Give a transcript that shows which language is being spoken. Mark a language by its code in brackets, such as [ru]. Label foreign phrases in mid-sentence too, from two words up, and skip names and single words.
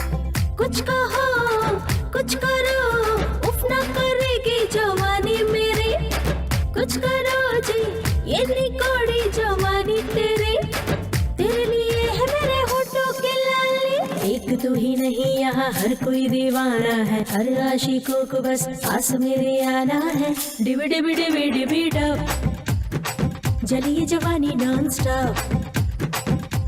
[hi] कुछ कहो कुछ करो, उफ ना करेगी जवानी मेरी। कुछ करो जी ये निकोड़ी जवानी तेरी, तेरे लिए है मेरे होठों की लाली। एक तू ही नहीं यहाँ हर कोई दीवाना है, हर आशिकों को बस पास मेरे आना है। डिबी डिबी डिबी डिबी डब, जलिए जवानी [en] non stop.